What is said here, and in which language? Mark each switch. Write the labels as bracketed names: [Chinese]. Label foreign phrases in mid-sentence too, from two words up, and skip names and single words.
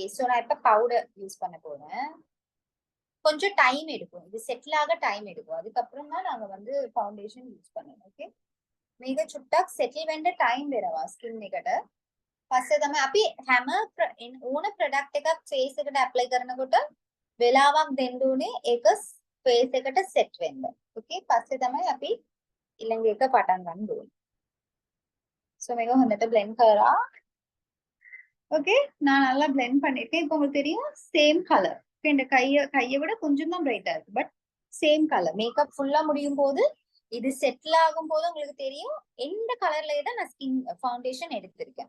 [Tamil] ஸோ நான் இப்போ [English] powder use [Tamil] பண்ண போறேன். கொஞ்சம் டைம் எடுக்கும். இது செட்டில் ஆக டைம் எடுக்கும். அதுக்கப்புறம் தான் நாங்க வந்து ஃபவுண்டேஷன் யூஸ் பண்ணணும். ஓகே. [Sinhala] මේක චුට්ටක් සෙටල් වෙන්න ටයිම් දෙනවා ස්කින් එකට. පස්සේ තමයි අපි හැම ඕන ප්‍රොඩක්ට් එකක් ෆේස් එකට ඇප්ලයි කරනකොට වෙලාවක් දෙන්න ඕනේ ඒක ෆේස් එකට සෙට් වෙන්න. ඕකේ. පස්සේ තමයි අපි ඊළඟ එක පටන් ගන්න ඕනේ. சோ මේක හොඳට blend කරා. [Tamil] ஓகே. நான் நல்லா blend பண்ணிட்டேன். இப்போ உங்களுக்கு தெரியும் [English] same colour. [Tamil] இந்த கையை விட கொஞ்சம் தான் பிரைட்டா இருக்கு. பட் [English] same colour. [Tamil] மேக்கப் ஃபுல்லா முடியும் போது இது செட்டில் ஆகும் போது உங்களுக்கு தெரியும் எந்த கலர்லயே தான் நான் [English] skin foundation [Tamil] எடுத்திருக்கேன்.